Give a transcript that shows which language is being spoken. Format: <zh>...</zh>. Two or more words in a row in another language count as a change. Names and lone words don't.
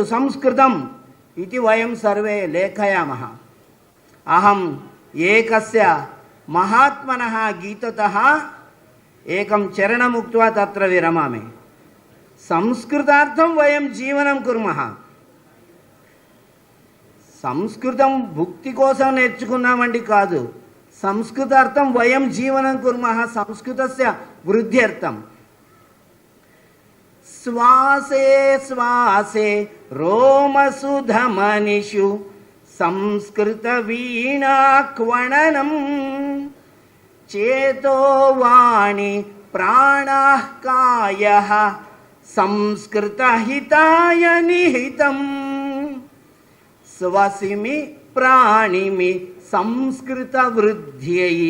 <sa>संस्कृतम् इति वयं सर्वे लेखयामः. अहम् एकस्य महात्मनः गीततः एकं चरणम् उक्त्वा तत्र विरमामि. संस्कृतार्थं वयं जीवनं कुर्मः.</sa> <te>సంస్కృతం భుక్తి కోసం నేర్చుకున్నామండి కాదు.</te> <sa>సంస్కృతార్థం వయం జీవనం కుర్మః. సంస్కృతస్య వృద్ధ్యర్థం. శ్వాసే శ్వాసే రోమసుధమనిషు సంస్కృత వీణాక్వణనం చేతో వాణి ప్రాణః కాయః సంస్కృత హితాయ నిహితం స్వసిమి ప్రాణిమి సంస్కృత వృద్ధ్యై.</sa>